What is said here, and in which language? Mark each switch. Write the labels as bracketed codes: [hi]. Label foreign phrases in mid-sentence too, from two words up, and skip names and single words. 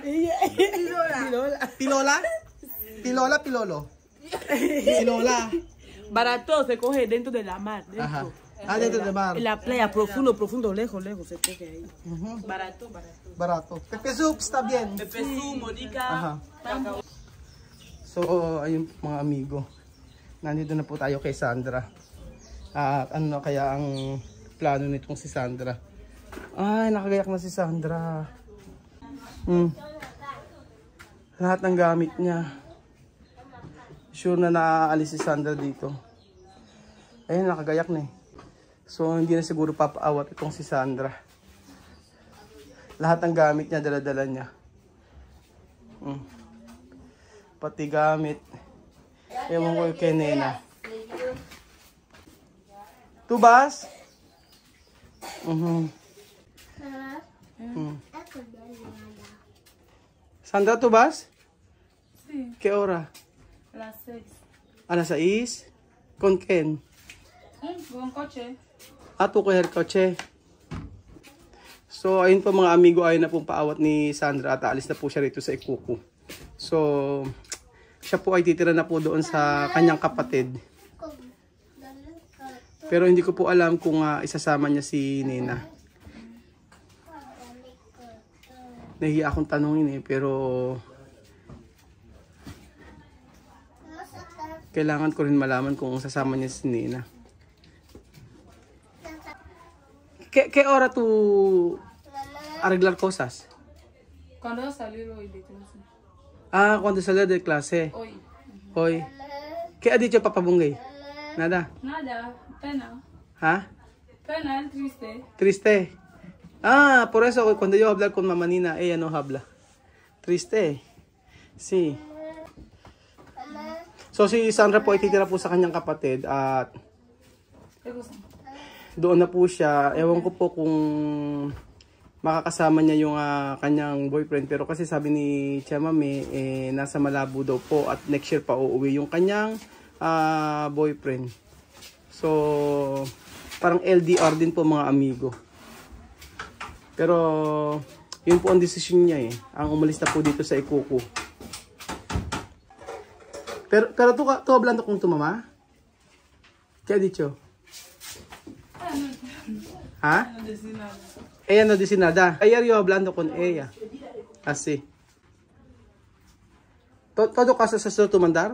[es] Pilola. ¿Pilola? ¿Pilola, pilolo? Pilola. Barato se coge dentro de la mar. Ajá. Dentro del mar. En la playa, profundo, lejos, se coge ahí. Barato. Barato. Pepe soup, está bien. Pepe soup, modica. [tl] Aha. So, ayun mga amigo. Nandito na po tayo kay Sandra. At ano kaya ang plano nitong si Sandra? Ay, nakagayak na si Sandra. Lahat ng gamit niya. Sure na naaalis si Sandra dito. Ayun, nakagayak na eh. So, hindi na siguro papaawat itong si Sandra. Lahat ng gamit niya, dala-dala niya. Pati gamit. Ewan ko kay Nena. Tubas? Sandra, tubas? [es] Sí. ¿Qué hora? Las 6. A las 6? ¿Con quién? Con coche. Tu coger coche. [tl] So, ayun po mga amigo, ayun na pong paawat ni Sandra at aalis na po siya rito sa Ikuku. So, siya po ay titira na po doon sa kanyang kapatid. Pero hindi ko po alam kung isasama niya si Nena. Nahiya akong tanongin pero kailangan ko rin malaman kung sasama niya si Nena. [es] ¿Qué hora tú arreglar cosas? Cuando va a salir hoy de clase. Cuando salió de clase. Hoy. Hoy. ¿Qué ha dicho Papa Bungay? Nada. Nada, pena. Pena, triste. Triste. Por eso cuando yo hablar con mamá Nina, ella no habla. Triste. Sí. [tl] So si Sandra po ay titira po sa kanyang kapatid at doon na po siya. Ewan ko po kung makakasama niya yung kanyang boyfriend. Pero kasi sabi ni Chamame, nasa Malabo daw po at [en] next year [tl] pa uuwi yung kanyang boyfriend. So, parang LDR din po mga amigo. Pero, Yun po ang desisyon niya eh. Ang umalis na po dito sa Ikuko. [es] Pero tu hablando con tu mamá? ¿Qué ha dicho? ¿Ah? No decir nada. Ella no dice nada. Ayer yo hablando con ella. Así. ¿Todo caso es esto tu mandar?